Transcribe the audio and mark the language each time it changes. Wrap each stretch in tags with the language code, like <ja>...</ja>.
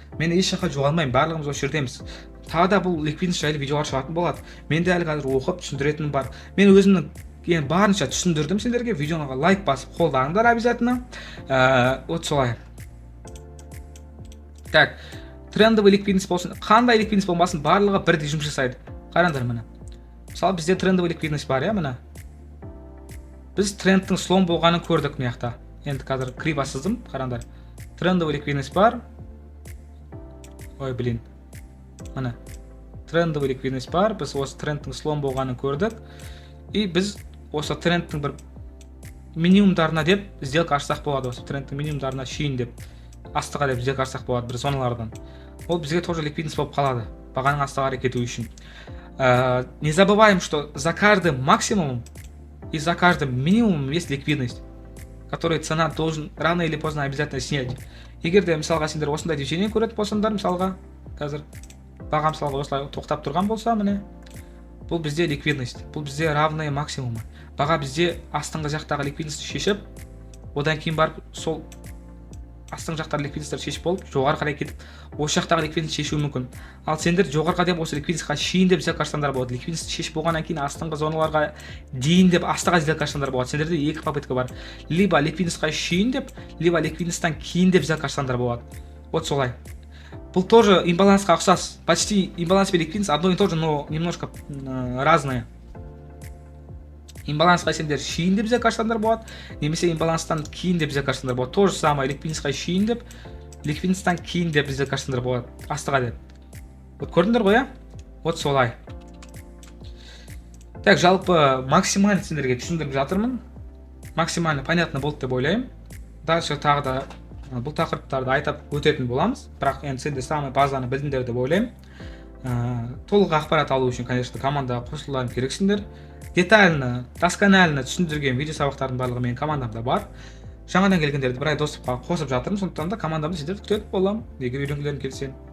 <kk>Мен еш жаққа жоғалмаймын, барлығымыз осы жердеміз. Тағы да бұл ликвидность жайлы видеолар шығатын болады. Мен де әлі қазір оқып түсіндіретінім бар. Мен өзімнің енді барынша түсіндірдім сендерге. Видеоға лайк басып қолдаңдар обязательно. Вот солай. Так, трендовый ликвидность болсын, қандай ликвидность болмасын, барлығы бірдей жұмыс жасайды. Қараңдар міне. Мысалы бізде трендовый ликвидность бар, міне. Біз трендтің слом болғанын көрдік мына жақта. Енді қазір криво сыздым, қараңдар. Трендовый ликвидность бар.</kk> <ru>Ой, блин.</ru> <kk>Міне. Трендовый ликвидность бар. Біз осы трендтің слом болғанын көрдік. И біз осы трендтің бір минимумдарына деп сделка ашсақ болады. Осы трендтің минимумдарына шейін деп астыға деп сделка ашсақ болады бір зоналардан. Ол бізге тоже ликвидность болып қалады. Бағаның астыға қарай кету үшін.</kk> <ru>Не забываем, что за каждым максимумом и за каждым минимумом есть ликвидность, который цена должен рано или поздно обязательно снять.</ru> <kk>Егер де мысалға сендер осындай движение көретін болсаңдар, мысалға қазір баға мысалға осылай тоқтап тұрған болса, міне бұл бізде ликвидность, бұл бізде равный максимумы. Баға бізде астыңғы жақтағы ликвидностьті шешіп, одан кейін барып сол астыңғы жақтағы ликвидностьті шешіп болып, жоғары қарай кетіп, осы жақтағы ликвидностьті шешуі мүмкін. Ал сендер жоғарыға деп осы ликвидностьқа шейін деп сделка ашсаңдар болады. Ликвидностьті шешіп болғаннан кейін астыңғы зоналарға дейін деп астыға сделка ашсаңдар болады. Сендерде екі попытка бар. Либо ликвидностьқа шейін деп, либо ликвидностьтан кейін деп сделка ашсаңдар болады.</kk> <ru>Вот</ru> <kk>солай. Бұл тоже имбалансқа ұқсас.</kk> <ru>Почти имбаланс и ликвидность одно и то же, но немножко разные.</ru> <kk>Имбалансқа сендер шейін деп сделка ашсаңдар болады, немесе имбаланстан кейін деп сделка ашсаңдар болады.</kk> <ru>То же самое,</ru> <kk>ликвидностьқа шейін деп, ликвидностьтан кейін деп сделка ашсаңдар болады, астыға деп.</kk> <ru>Вот</ru> <kk>көрдіңдер ғой, вот солай. Так, жалпы максимально сендерге түсіндіріп жатырмын.</kk> <ru>Максимально понятно</ru> <kk>болды деп ойлаймын. Дальше тағы да бұл тақырыптарды айтып өтетін боламыз. Бірақ енді сендер самый базаны білдіңдер деп ойлаймын. Толық ақпарат алу үшін,</kk> <ru>конечно,</ru> <kk>командаға қосылуларың керексіңдер.</kk> <ru>Детально, досконально</ru> <kk>түсіндірген видео сабақтардың барлығы менің командамда бар. Жаңадан келгендерді бір ай доступқа қосып жатырмын, сондықтан да командамды сендерді күтетін боламын, егер үйренгілерің келсе.</kk>